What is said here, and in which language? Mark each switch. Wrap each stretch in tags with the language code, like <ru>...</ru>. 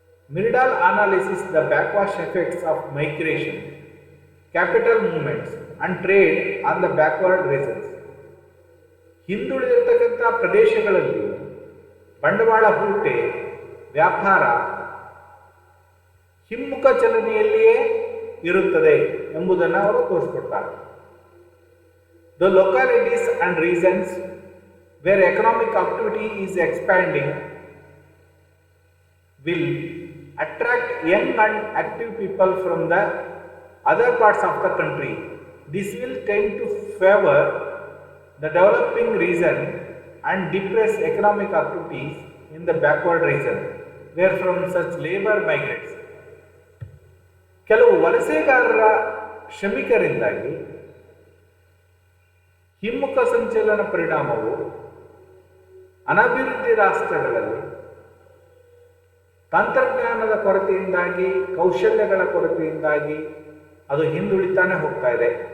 <en>Myrdal analysis the backwash effects of migration, capital movements and trade on the backward regions.</en> <kn>ಹಿಂದುಳಿದಿರ್ತಕ್ಕಂಥ ಪ್ರದೇಶಗಳಲ್ಲಿ ಬಂಡವಾಳ ಹೂಟೆ, ವ್ಯಾಪಾರ ಹಿಮ್ಮುಖ ಚಲನೆಯಲ್ಲಿಯೇ ಇರುತ್ತದೆ ಎಂಬುದನ್ನು ಅವರು ತೋರಿಸ್ಕೊಡ್ತಾರೆ.</kn> <en>The localities and regions where economic activity is expanding will attract young and active people from the other parts of the country. This will tend to favor the developing region and depress economic activities in the backward region where from such labor migrates.</en> <kn>ಕೆಲವು ವಲಸೆಗಾರರ ಶ್ರಮಿಕರಿಂದಾಗಿ ಹಿಮ್ಮುಖ ಸಂಚಲನ ಪರಿಣಾಮವು ಅನಭಿವೃದ್ಧಿ ರಾಷ್ಟ್ರಗಳಲ್ಲಿ ತಂತ್ರಜ್ಞಾನದ ಕೊರತೆಯಿಂದಾಗಿ, ಕೌಶಲ್ಯಗಳ ಕೊರತೆಯಿಂದಾಗಿ ಅದು ಹಿಂದುಳಿತಾನೆ ಹೋಗ್ತಾ ಇದೆ.</kn>